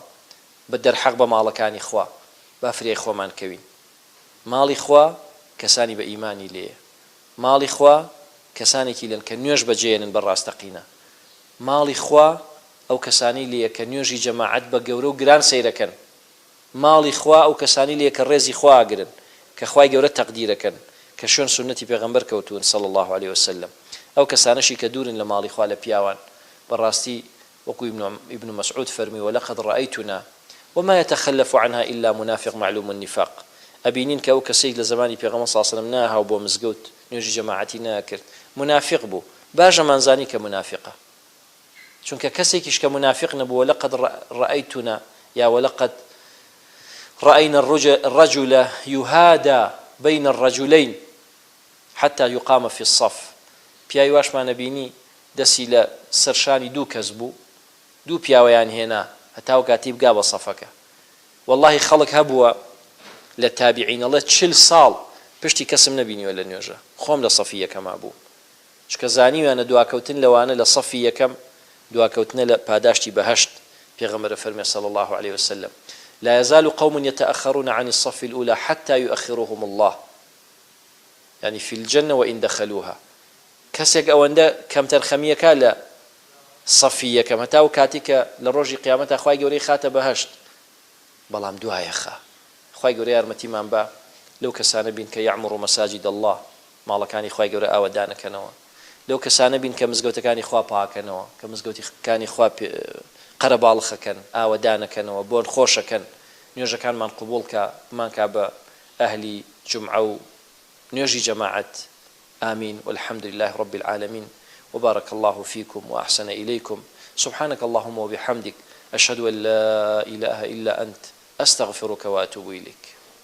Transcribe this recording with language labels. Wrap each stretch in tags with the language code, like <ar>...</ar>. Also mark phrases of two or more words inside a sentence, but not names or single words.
<ckb>بە دەرحەق بە ماڵەکانی خوا با فرێ خۆمان کەوین ماڵی خوا کەسانی بە ئیمانی لێیە ماڵی خوا کەسانێکی لەن کە نوێژ بەجێێنن بەڕاستەقینە ماڵی خوا ئەو کەسانی لێیە کە نوێژی جەماعەت بە گەورە و گران سەیرەکەن ماڵی خوا ئەو کەسانی لێیە کە ڕێزی خوا ئاگرن کە خوای گەورە تەقدیرەکەن کە شوێن سونەتی پێغەمبەر کەوتون</ckb> <ar>صلی الله عليه وسلم</ar> <ckb>ئەو کەسانەشی کە دوورن لە ماڵی خوا لە پیاوان بەڕاستی وەکو ابن مسعود فەرمی</ckb> <ar>ولقد رأيتنا وما يتخلف عنها إلا منافق معلوم</ar> <ckb>النفاق ئەبینین کە ئەو کەسێک لە زمانی پێغەمبەر</ckb> <ar>صلی الله عليه وسلم</ar> <ckb>ناهاو بۆ مزگەوت نوێژی جەماعەتی ناکرد منافق بوو باشەمان زانی کە منافقە چونکە کەسێکیش کە منافق نەبوو</ckb> <ar>ولقد رأيتنا یا ولقد رأينا الرجل يهادى بين الرجلين حتى يقام في الصف</ar> <ckb>پیاوی واشمان بینی دەسی لە سەرشانی دوو کەس بوو دوو پیاوەیان هێنا هەتاو کاتی بگا بە سەفەکە والله خەڵک هەبووە لە تابعین ئەڵێ 40 ساڵ پشتی کەسم نەبینیوە لە نوێژە خۆم لە سەفی یەکەما بوو چکە زانیویانە دواکەوتن لەوانە لە سەفی یەکەم دواکەوتنە لە پاداشتی بەهەشت پێغەمبەر فەرمی</ckb> <ar>صلی الله عليه وسلم لا يزال قوم يتأخرون عن الصف الأولى حتى يؤخرهم الله يعني في الجنة وإن دخلوها</ar> <ckb>کەسێک ئەوەندە کەمتەر خەمیەکە لە سەفی یەکەم هەتاو کاتی کە لە ڕۆژی قیامەتە خوای گەورەی خاتە بەهەشت بەڵام دوایە خا خوای گەورە یارمەتیمان بە لەو کەسانە بین کە</ckb> <ar>یعمر مەساجد الله</ar> <ckb>ماڵەکانی خوای گەورە ئاوەدانەکەنەوە لەو کەسانە بین کە مزگەوتەکانی خوا پاکەنەوە کە مزگەوتەکانی خوا قەرەباڵخەکەن ئاوەدانەکەنەوە بۆن خۆشەکەن نوێژەکانمان قبوڵ کە بمان کا بە ئەهلی جومعە و نوێژی جەماعەت</ckb> <ar>آمين والحمد لله رب العالمين وبارك الله فيكم وأحسن إليكم سبحانك اللهم وبحمدك أشهد أن لا إله إلا أنت أستغفرك وأتوب إليك</ar>